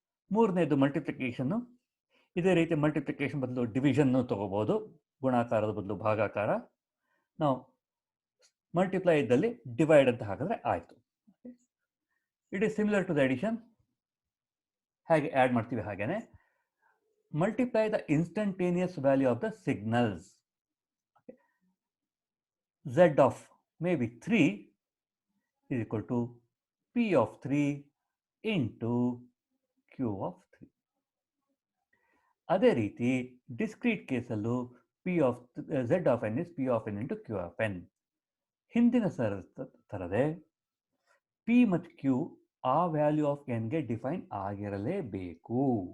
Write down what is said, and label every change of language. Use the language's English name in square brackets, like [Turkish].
[Kannada] ಮೂರನೇದು ಮಲ್ಟಿಪ್ಲಿಕೇಶನ್ನು. ಇದೇ ರೀತಿ ಮಲ್ಟಿಪ್ಲಿಕೇಶನ್ ಬದಲು ಡಿವಿಷನ್ನು ತಗೋಬೋದು, ಗುಣಾಕಾರದ ಬದಲು ಭಾಗಾಕಾರ. ನಾವು ಮಲ್ಟಿಪ್ಲೈ ಇದ್ದಲ್ಲಿ ಡಿವೈಡ್ ಅಂತ ಹಾಕಿದ್ರೆ ಆಯಿತು. [English] It is similar to the addition. [Kannada] ಹೇಗೆ ಆ್ಯಡ್ ಮಾಡ್ತೀವಿ ಹಾಗೇನೆ [English] Multiply the instantaneous value of the signals. Z of maybe 3 is equal to P of 3 into Q of 3. [Kannada] ಅದೇ ರೀತಿ [English] Discrete ಕೇಸಲ್ಲೂ P of Z of N is P of N into Q of N. [Kannada] ಹಿಂದಿನ ಥರದೇ P ಮತ್ತು Q ಆ value of ಎನ್ಗೆ define ಆಗಿರಲೇಬೇಕು.